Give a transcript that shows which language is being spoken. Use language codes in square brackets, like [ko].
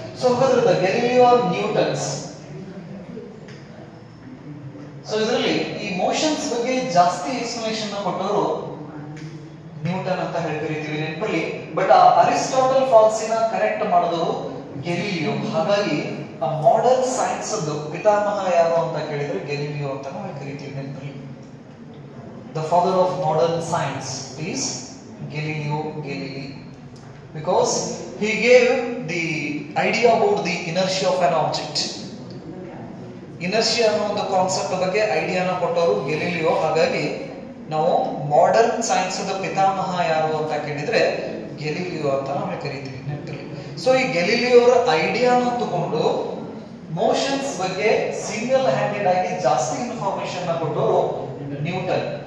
[kn] So ಹಾಗಾದ್ರೆ Galileo Newton's, so ಇದರಲ್ಲಿ ಈ ಮೋಷನ್ಸ್ ಬಗ್ಗೆ ಜಾಸ್ತಿ ಎಕ್ಸ್ಪ್ಲನೇಷನ್ ಕೊಟ್ಟವರು ನ್ಯೂಟನ್ ಅಂತ ಹೇಳ್ತಿರ್ತೀವಿ ನೆನಪಲ್ಲಿ. ಬಟ್ ಆ ಅರಿಸ್ಟಾಟಲ್ ಫಾಲ್ಸಿನ ಕರೆಕ್ಟ್ ಮಾಡಿದವರು ಗೆಲಿಲಿಯೋ. ಹಾಗಾಗಿ ಆ ಮಾಡರ್ನ್ ಸೈನ್ಸ್ ಅದು ಪಿತಾಮಹ ಯಾರು ಅಂತ ಕೇಳಿದ್ರೆ ಗೆಲಿಲಿಯೋ ಅಂತ ನಾವು ಕರಿತೀವಿ ನೆನಪಲ್ಲಿ. [en] The father of modern science is Galileo Galilei, because he gave the idea about the inertia of an object. [kn] Inertia ಅನ್ನೋ ಒಂದು ಕಾನ್ಸೆಪ್ಟ್ ಬಗ್ಗೆ ಐಡಿಯಾನ ಕೊಟ್ಟವರು ಗೆಲಿಲಿಯೋ. ಹಾಗಾಗಿ ನಾವು ಮಾಡರ್ನ್ ಸೈನ್ಸ್ ಪಿತಾಮಹ ಯಾರು ಅಂತ ಕೇಳಿದ್ರೆ ಗೆಲಿಲಿಯೋ ಅಂತ ನಾವು ಕರಿತೀವಿ ನೆನಪಲ್ಲಿ. ಸೊ ಈ ಗೆಲಿಲಿಯೋ ಅವರ ಐಡಿಯಾನ ತಗೊಂಡು ಮೋಷನ್ಸ್ ಬಗ್ಗೆ ಸಿಂಗಲ್ ಹ್ಯಾಂಡೆಡ್ ಆಗಿ ಜಾಸ್ತಿ ಇನ್ಫಾರ್ಮೇಶನ್ ಕೊಟ್ಟವರು ನ್ಯೂಟನ್.